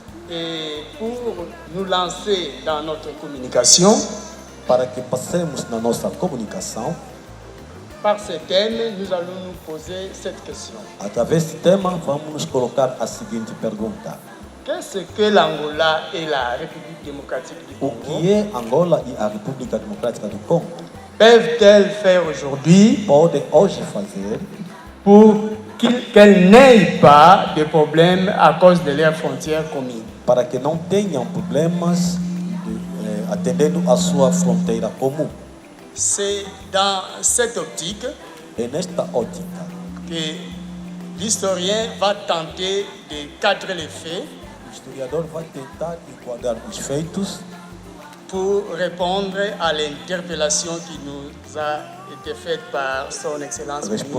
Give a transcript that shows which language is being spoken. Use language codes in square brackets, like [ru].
[fr] Et pour nous lancer dans notre communication, [pt] Para que passemos na nossa comunicação, [fr] par ce thème, nous allons nous poser cette question. [pt] através desse tema, vamos nos colocar a seguinte pergunta: [fr] Qu'est-ce que l'Angola et la République démocratique du [pt] o [fr] Congo [pt] que é Angola e a República Democrática do Congo [fr] peuvent-elles faire aujourd'hui [pt] podem hoje fazer [fr] pour qu'elles n'aient pas de problèmes à cause de leurs frontières communes? [pt] para que não tenham problemas atendendo a sua fronteira comum? [fr] C'est dans cette optique [pt] É nesta ótica [fr] que l'historien va tenter de cadrer les faits [pt] que o historiador vai tentar enquadrar os feitos [fr] pour répondre à l'interpellation qui nous a été faite par son Excellence le ministre